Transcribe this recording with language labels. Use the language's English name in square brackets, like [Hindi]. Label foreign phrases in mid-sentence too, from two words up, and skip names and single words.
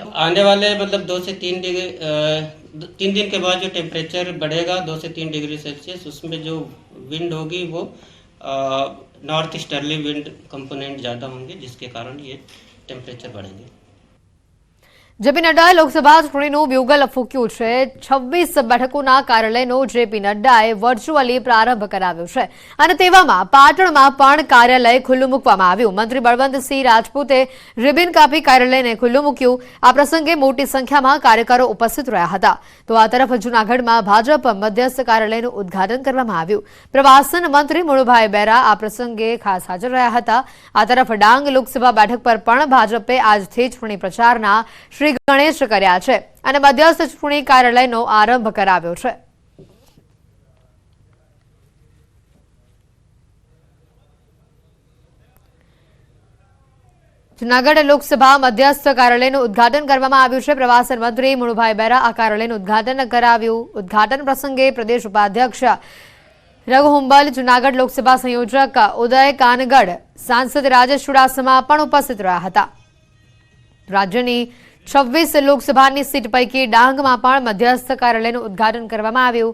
[Hindi] आने वाले मतलब 2 से 3 डिग्री 3 दिन के बाद जो टेम्परेचर बढ़ेगा 2 से 3 डिग्री सेल्सियस, उसमें जो विंड होगी वो [English] north easterly wind component [Hindi] ज़्यादा होंगे, जिसके कारण ये टेम्परेचर बढ़ेंगे। [Gujarati] જેપી નડ્ડાએ લોકસભા चूंटણીનું બ્યુગલ ફૂંક્યું છે। 26 બેઠકોના કાર્યાલયનો જેપી નડ્ડાએ વર્ચ્યુઅલી પ્રારંભ કરાવ્યો છે અને તેવામાં પાટણમાં પણ કાર્યાલય ખુલ્લું મૂકવામાં આવ્યું। મંત્રી બળવંતસિંહ રાજપૂતે રિબિન કાપી કાર્યાલયને ખુલ્લું મૂક્યું। આ પ્રસંગે મોટી સંખ્યામાં કાર્યકરો ઉપસ્થિત રહ્યા હતા। તો આ તરફ જૂનાગઢમાં ભાજપ મધ્યસ્થ કાર્યાલયનું ઉદ્ઘાટન કરવામાં આવ્યું। પ્રવાસન મંત્રી મુળુભાઈ બેરા આ પ્રસંગે ખાસ હાજર રહ્યા હતા। આ તરફ ડાંગ લોકસભા બેઠક પર પણ ભાજપે આજથી ચૂંટણી પ્રચારના ગણેશ કર્યા છે અને મધ્યસ્થ ચૂંટણી કાર્યાલયનો આરંભ કરાવ્યો છે। જૂનાગઢ લોકસભા મધ્યસ્થ कार्यालयનું उद्घाटन કરવામાં આવ્યું છે। પ્રવાસન મંત્રી મુળુભાઈ બેરા આ કાર્યાલયનું ઉદ્ઘાટન કરાવ્યું। ઉદ્ઘાટન પ્રસંગે પ્રદેશ ઉપાધ્યક્ષ રઘુ હુંબલ, જૂનાગઢ લોકસભા સંયોજક ઉદય કાનગડ, સાંસદ રાજેશ ચુડાસમા પણ ઉપસ્થિત રહ્યા હતા। રાજ્યની 26 લોકસભાની સીટ પૈકી ડાંગમાં પણ મધ્યસ્થ કાર્યાલયનું ઉદ્ઘાટન કરવામાં આવ્યું।